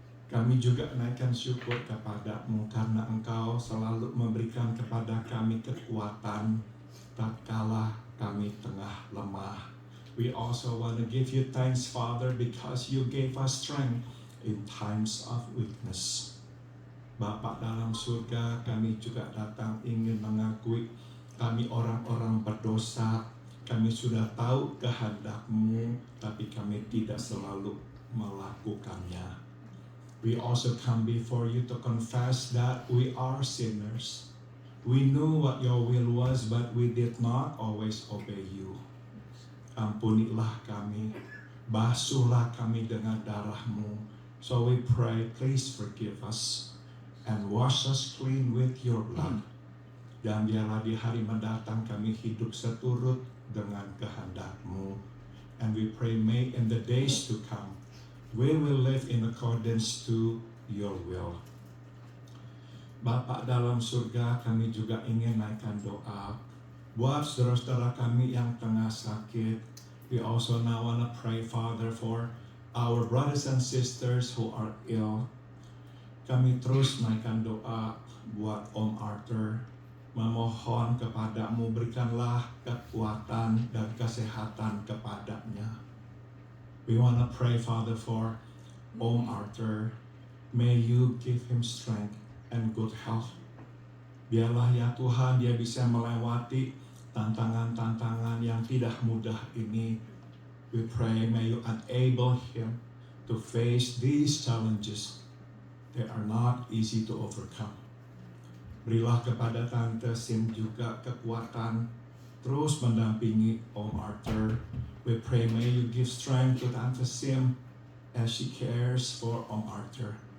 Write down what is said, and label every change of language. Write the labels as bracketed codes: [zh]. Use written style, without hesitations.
[id] Kami juga naikkan syukur kepadamu karena Engkau selalu memberikan kepada kami kekuatan tatkala kami tengah lemah. [en] We also want to give you thanks, Father, because you gave us strength in times of weakness. [id] Bapa dalam surga, kami juga datang ingin mengakui kami orang-orang berdosa. Kami sudah tahu kehendak-Mu, tapi kami tidak selalu melakukannya. [en] We also come before you to confess that we are sinners. We knew what your will was, but we did not always obey you. [id] ampunilah kami, basuhlah kami dengan darah-Mu. [en] So we pray, please forgive us and wash us clean with your blood. [id] Dan biarlah di hari mendatang kami hidup seturut dengan kehendak-Mu. [en] And we pray, may in the days to come, we will live in accordance to your will. [id] Bapa dalam surga, kami juga ingin naikkan doa buat saudara-saudara kami yang tengah sakit. [en] We also now want to pray, Father, for our brothers and sisters who are ill. [id] Kami terus naikkan doa buat Om Arthur. Memohon kepadamu, berikanlah kekuatan dan kesehatan kepadanya. [en] We want to pray, Father, for Om Arthur. May you give him strength and good health. [id] Biarlah ya Tuhan dia bisa melewati tantangan-tantangan yang tidak mudah ini. [en] We pray, may you enable him to face these challenges. They are not easy to overcome. [id] Berilah kepada Tante Sim juga kekuatan terus mendampingi Om Arthur. [en] We pray, may you give strength to Tante Sim as she cares for Om Arthur.